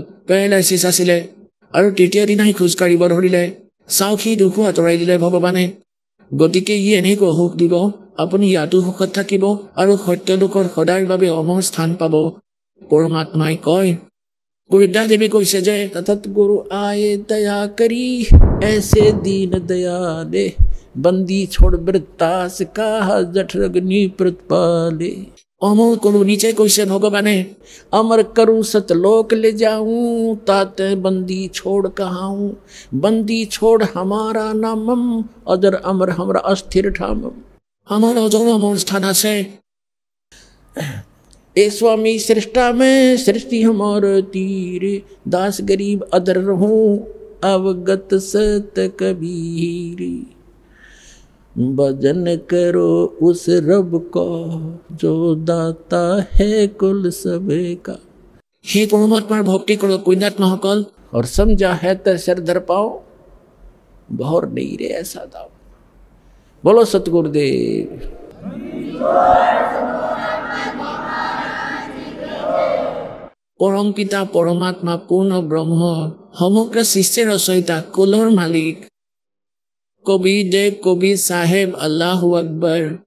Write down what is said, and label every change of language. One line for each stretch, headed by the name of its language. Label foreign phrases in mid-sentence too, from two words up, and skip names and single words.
Assamese: পেৰালাইচিছ আছিলে আৰু তৃতীয় দিনাই খোজ কাঢ়িব ধৰিলে। চাওক, সেই দুখো আঁতৰাই দিলে ভগৱানে। গতিকে ই এনেকৈ সুখ দিব, আপুনি ইয়াতো সুখত থাকিব আৰু সত্য লোকৰ সদায়ৰ বাবে অমৰ স্থান পাব। পৰমাত্মাই কয়, গুৰুদ্দা দেৱী কৈছে যে
Hindi: सतगुरु आए दया करी ऐसे दीन दयाले बंदी छोड़ वृत्तास का जठरग्नि प्रतिपाले
Assamese: অমৰ কোনো নিচে কৈছে ভগৱানে,
Hindi: अमर करूं सतलोक ले जाऊं ताते बंदी छोड़ कहाऊं बंदी छोड़ हमारा नामम अजर अमर हमरा अस्थिर ठामम।
Assamese: আমাৰ অজৰ অমৰ স্থান আছে।
Hindi: ए स्वामी सृष्टा में सृष्टि हमारे तीरे दास गरीब अदर रहूं अवगत सत कबीर। भजन करो उस रब को जो दाता है कुल सबे का।
Assamese: সেই পৰমাত্মাৰ ভক্তি কৰক পুণ্যাত্মাসকল।
Hindi: और समझा है तो सिर धर पाओ, बहुर नहीं रे ऐसा दाव। बोलो सतगुरुदेव।
Assamese: পৰম পিতা পৰমাত্মা পূৰ্ণ ব্ৰহ্ম সমগ্ৰ সৃষ্টিৰ ৰচয়িতা কুলৰ মালিক কবিৰ দেৱ কবিৰ চাহেব
Arabic: الله أكبر.